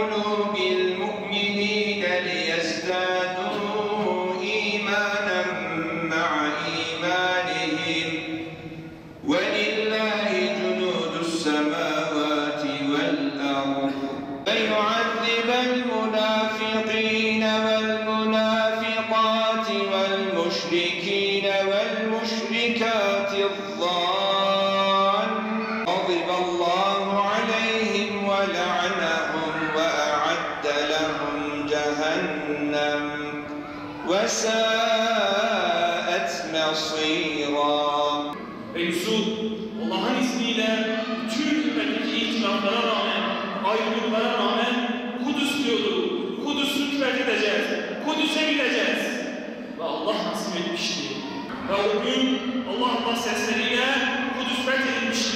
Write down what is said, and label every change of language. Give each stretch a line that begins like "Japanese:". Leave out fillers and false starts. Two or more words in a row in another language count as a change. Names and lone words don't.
Arabic: بالمؤمنين ليزدادوا إيمانا مع إيمانهم ولله جنود السماوات والأرض ويعذب المنافقين والمنافقات والمشركين والمشركات غضب الله عليهم ولعنهم وأعد لهم جهنم وساءت مصيرا.
Turkish: Yusuf, Allah'ın izniyle tüm ümmetteki itiraflara rağmen, ayrılıklara rağmen Kudüs diyordu. Kudüs'ü fethedeceğiz, Kudüs'e gideceğiz. Ve Allah nasip etmişti. Ve o gün Allah sesleriyle Kudüs fethedilmişti.